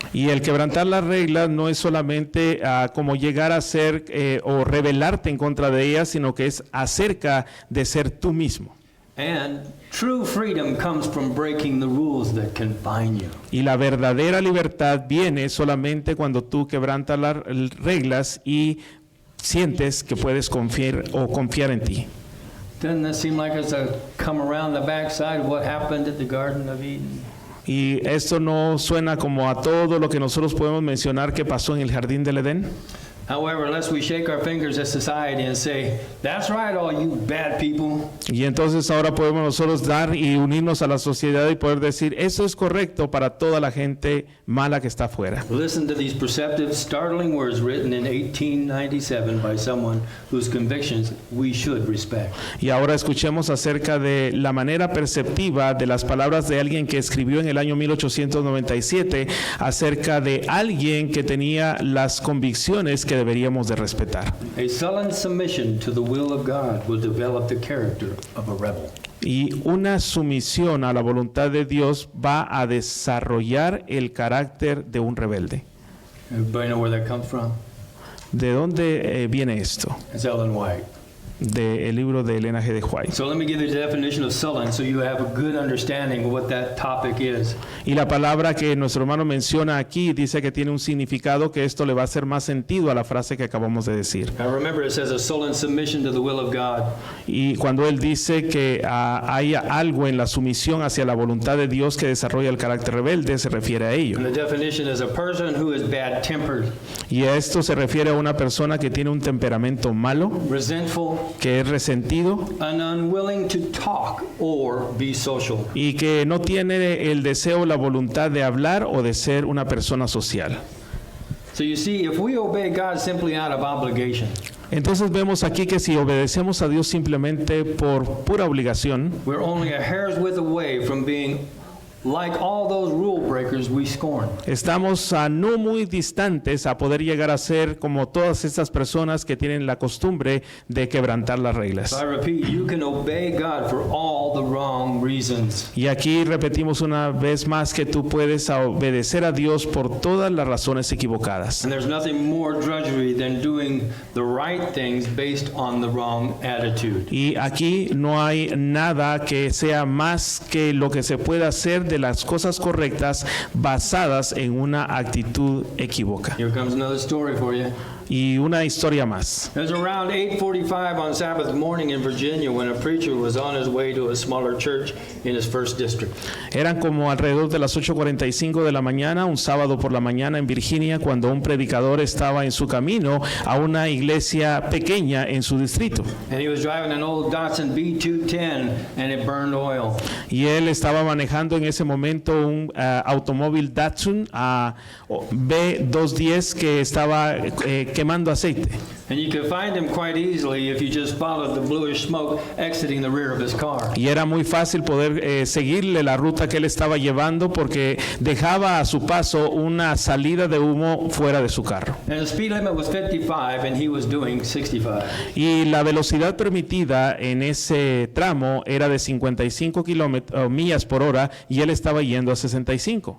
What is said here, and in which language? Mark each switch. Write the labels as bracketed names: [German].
[Spanish] Y el quebrantar las reglas no es solamente como llegar a ser o rebelarte en contra de ellas, sino que es acerca de ser tú mismo. [English] And true freedom comes from breaking the rules that confine you. [Spanish] Y la verdadera libertad viene solamente cuando tú quebrantas las reglas y sientes que puedes confiar en ti. [English] Doesn't that seem like it's a come around the backside of what happened at the Garden of Eden? [Spanish] Y esto no suena como a todo lo que nosotros podemos mencionar que pasó en el Jardín del Edén. [English] However, lest we shake our fingers at society and say, "That's right, all you bad people." [Spanish] Y entonces ahora podemos nosotros dar y unirnos a la sociedad y poder decir, eso es correcto para toda la gente mala que está afuera. [English] Listen to these perceptive, startling words written in 1897 by someone whose convictions we should respect. [Spanish] Y ahora escuchemos acerca de la manera perceptiva de las palabras de alguien que escribió en el año 1897 acerca de alguien que tenía las convicciones que deberíamos de respetar. [English] A sullen submission to the will of God will develop the character of a rebel. [Spanish] Y una sumisión a la voluntad de Dios va a desarrollar el carácter de un rebelde. [English] Everybody know where that comes from? [Spanish] ¿De dónde viene esto? [English] It's Ellen White. [Spanish] Del libro de Elena G. de White. [English] So let me give you the definition of sullen so you have a good understanding of what that topic is. [Spanish] Y la palabra que nuestro hermano menciona aquí dice que tiene un significado que esto le va a hacer más sentido a la frase que acabamos de decir. [English] Now remember it says a sullen submission to the will of God. [Spanish] Y cuando él dice que hay algo en la sumisión hacia la voluntad de Dios que desarrolla el carácter rebelde, se refiere a ello. [English] And the definition is a person who is bad-tempered, [Spanish] Y a esto se refiere a una persona que tiene un temperamento malo, [English] resentful, [Spanish] que es resentido [English] and unwilling to talk or be social. [Spanish] y que no tiene el deseo o la voluntad de hablar o de ser una persona social. [English] So you see, if we obey God simply out of obligation, [Spanish] Entonces vemos aquí que si obedecemos a Dios simplemente por pura obligación, [English] we're only a hair's width away from being like all those rule breakers we scorn. [Spanish] estamos a no muy distantes a poder llegar a ser como todas estas personas que tienen la costumbre de quebrantar las reglas. [English] So I repeat, you can obey God for all the wrong reasons. [Spanish] Y aquí repetimos una vez más que tú puedes obedecer a Dios por todas las razones equivocadas. [English] And there's nothing more drudgery than doing the right things based on the wrong attitude. [Spanish] Y aquí no hay nada que sea más que lo que se pueda hacer de las cosas correctas basadas en una actitud equívoca. [English] Here comes another story for you. [Spanish] Y una historia más. [English] It was around 8:45 on Sabbath morning in Virginia when a preacher was on his way to a smaller church in his first district. [Spanish] Eran como alrededor de las 8:45 de la mañana, un sábado por la mañana en Virginia, cuando un predicador estaba en su camino a una iglesia pequeña en su distrito. [English] And he was driving an old Datsun B210 and it burned oil. [Spanish] Y él estaba manejando en ese momento un automóvil Datsun B210 que estaba quemando aceite. [English] And you could find him quite easily if you just followed the bluish smoke exiting the rear of his car. [Spanish] Y era muy fácil poder seguirle la ruta que él estaba llevando porque dejaba a su paso una salida de humo fuera de su carro. [English] And the speed limit was 55 and he was doing 65. [Spanish] Y la velocidad permitida en ese tramo era de 55 millas por hora y él estaba yendo a 65.